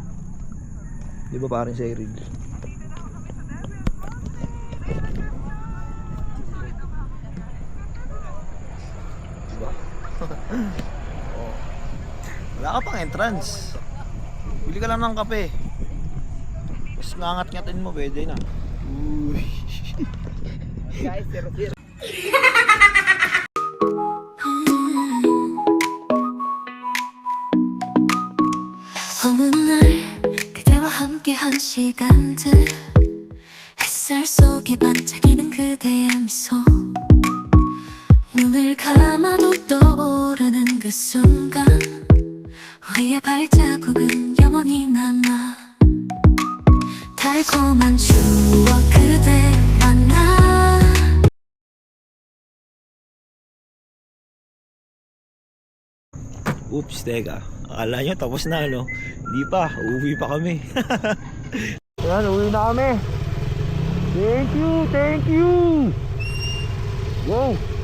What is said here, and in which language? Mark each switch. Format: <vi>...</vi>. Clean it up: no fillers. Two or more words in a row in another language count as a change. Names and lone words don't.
<tl>Di ba parang sa Cyril? Diba? Oh. Wala ka pang entrance. Bili ka lang ng kape. Mas ngangat-ngatin mo, pwede na. Uy.</tl> <en>Guys, zero.</en> <ko>어느 날 그대와 함께한 시간들 햇살 속에 반짝이는 그대의 미소 눈을 감아도 떠오르는 그 순간 우리의 발자국은 영원히 남아 달콤한 추억 그대 만나</ko> <tl>Oops, teka. Akala nyo tapos na, no? Hindi pa, uuwi pa kami. Ayan, uwi na kami.</tl> <en>Thank you, thank you. Go.</en>